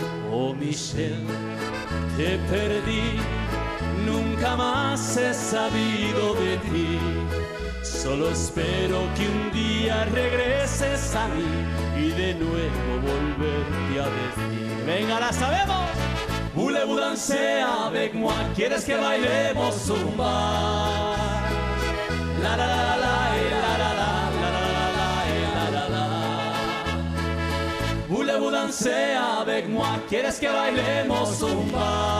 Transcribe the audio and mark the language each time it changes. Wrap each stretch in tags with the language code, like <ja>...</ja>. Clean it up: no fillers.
<es>Oh Michelle, te perdí, nunca más he sabido de ti. Solo espero que un día regreses a mí y de nuevo volverte a decir. Venga, la sabemos.</es> <fr>Voulez-vous danser avec moi?</fr> <es>¿Quieres que bailemos zumba? La la la la la la la la la la la.</es> <fr>Voulez-vous danser avec moi?</fr> <es>¿Quieres que bailemos zumba?</es>